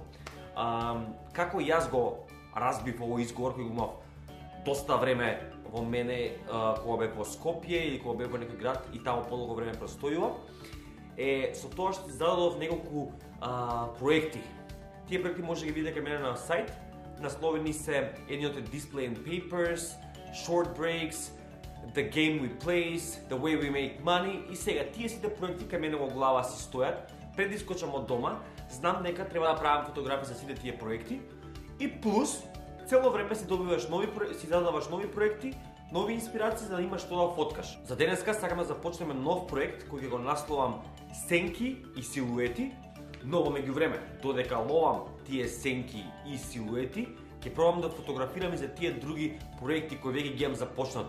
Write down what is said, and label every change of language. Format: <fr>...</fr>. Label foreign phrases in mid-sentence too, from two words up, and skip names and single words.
<mk>Како јас го разбив овој изговор кој го имав доста време во мене кога бев во Скопје или кога бев во некој град и таму подолго време простојував, со тоа што зададов неколку проекти. Тие проекти може да ги видите кај мене на сајт. Насловени се едниот е Display and Papers, Short Breaks, The Game We Plays, The Way We Make Money, и сега тие сите проекти кај мене во глава си стојат. Пред да искочам од дома, знам дека треба да правам фотографии за сите тие проекти и плюс цело време си добиваш си задаваш нови проекти, нови инспирации за да имаш што да фоткаш. За денеска сакам да започнеме нов проект кој ќе го насловам Сенки и силуети, но во меѓувреме, додека ловам тие сенки и силуети, ќе пробам да фотографирам и за тие други проекти кои веќе ги имам започнато.</mk>